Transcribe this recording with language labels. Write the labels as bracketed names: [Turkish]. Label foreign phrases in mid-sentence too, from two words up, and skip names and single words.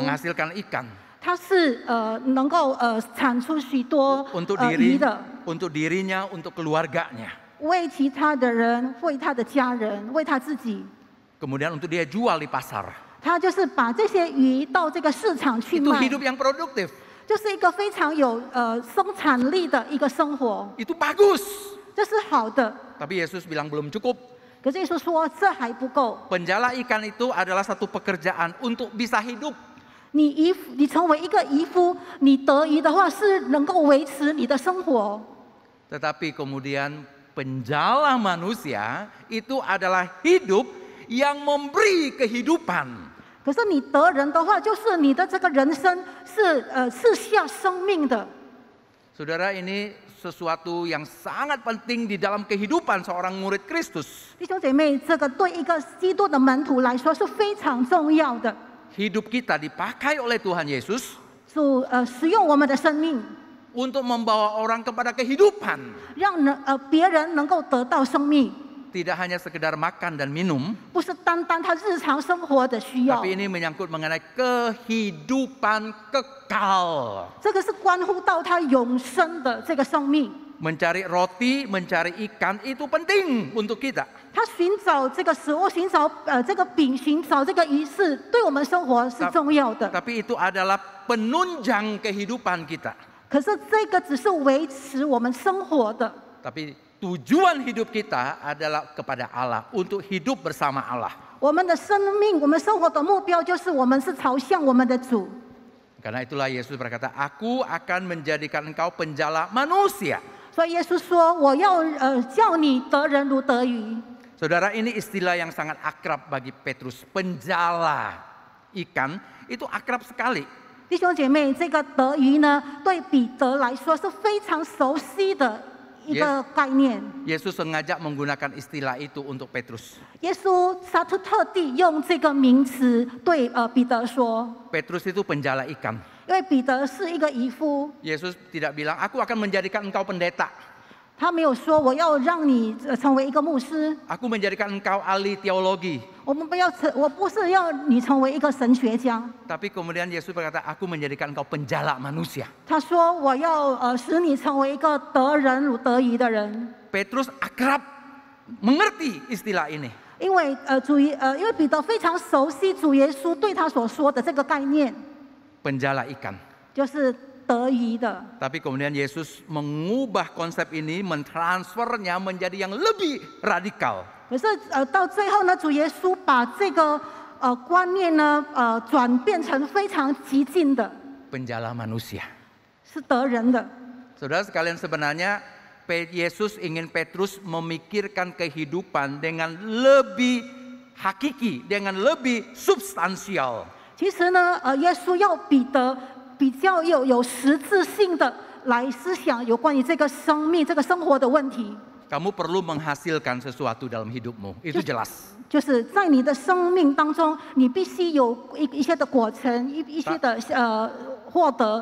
[Indonesian] menghasilkan ikan [Chinese] 他是能够产出许多 [Indonesian] untuk [Chinese] 鱼的， [Indonesian] untuk dirinya, untuk keluarganya. [Chinese] 为其他的人，为他的家人，为他自己。 [Indonesian] Kemudian untuk dia jual di pasar. [Chinese] 他就是把这些鱼到这个市场去 [Indonesian] Itu [Chinese] 卖， [Indonesian] hidup yang produktif. [Chinese] 就是一个非常有生产力的一个生活， [Indonesian] Itu bagus. [Chinese] 这是好的。 [Indonesian] Tapi Yesus bilang belum cukup. [Chinese] 可是耶稣说这还不够， [Indonesian] Penjala ikan itu adalah satu pekerjaan untuk bisa hidup. [Chinese] 你成为一个渔夫，你得鱼的话是能够维持你的生活。 [Indonesian] Tetapi kemudian penjala manusia itu adalah hidup yang memberi kehidupan. [Chinese] 可是你得人的话，就是你的这个人生是赐下生命的。 [Indonesian] Saudara, ini sesuatu yang sangat penting di dalam kehidupan seorang murid Kristus. [Chinese] 弟兄姐妹，这个对一个基督的门徒来说是非常重要的。 [Indonesian] Hidup kita dipakai oleh Tuhan Yesus [Chinese] 主使用我们的生命， [Indonesian] untuk membawa orang kepada kehidupan. [Chinese] 让别人能够得到生命， [Indonesian] Tidak hanya sekedar makan dan minum, [Chinese] 不是单单他日常生活的需要。 [Indonesian] tapi ini menyangkut mengenai kehidupan kekal. [Chinese] 这个是关乎到他永生的这个生命。 [Indonesian] Mencari roti, mencari ikan itu penting untuk kita. [Chinese] 他寻找这个食物，寻找这个饼，寻找这个鱼是对我们生活是重要的。 [Indonesian] Tapi itu adalah penunjang kehidupan kita. [Chinese] 可是这个只是维持我们生活的。 [Indonesian] Tapi tujuan hidup kita adalah kepada Allah, untuk hidup bersama Allah. [Chinese] 我们的生命，我们生活的目标就是我们是朝向我们的主。 [Indonesian] Karena itulah Yesus berkata, aku akan menjadikan engkau penjala manusia. [Chinese] 所以耶稣说：“我要叫你得人如得鱼。” [Indonesian] Saudara, ini istilah yang sangat akrab bagi Petrus. Penjala ikan itu akrab sekali. [Chinese] 弟兄姐妹，这个得鱼呢，对彼得来说是非常熟悉的一个概念。 [Indonesian] Yesus sengaja menggunakan istilah itu untuk Petrus. [Chinese] 耶稣他特地用这个名词对彼得说， [Indonesian] Petrus itu penjala ikan. [Chinese] 因为彼得是一个渔夫， [Indonesian] Yesus tidak bilang, aku akan menjadikan engkau pendeta. [Chinese] 他没有说我要让你成为一个牧师， [Indonesian] Aku menjadikan engkau ahli teologi. [Chinese] 我不是要你成为一个神学家。 [Indonesian] Tapi kemudian Yesus berkata, aku menjadikan engkau penjala manusia. [Chinese] 他说我要使你成为一个得人如得鱼的人。 [Indonesian] Petrus akrab mengerti istilah ini. [Chinese] 因为因为彼得非常熟悉主耶稣对他所说的这个概念， [Indonesian] Penjala ikan. [Chinese] 就是得鱼的。 [Indonesian] Tapi kemudian Yesus mengubah konsep ini, mentransfernya menjadi yang lebih radikal. [Chinese] 可是到最后呢，主耶稣把这个观念呢转变成非常激进的， [Indonesian] Penjala manusia. [Chinese] 是得人的。 [Indonesian] Saudara sekalian, sebenarnya Yesus ingin Petrus memikirkan kehidupan dengan lebih hakiki, dengan lebih substansial. [Chinese] 其实呢，耶稣要彼得比较有实质性的来思想有关于这个生命、这个生活的问题。 [Indonesian] Kamu perlu menghasilkan sesuatu dalam hidupmu, itu jelas. [Chinese] 就是在你的生命当中，你必须有一些的果成，一些的获得。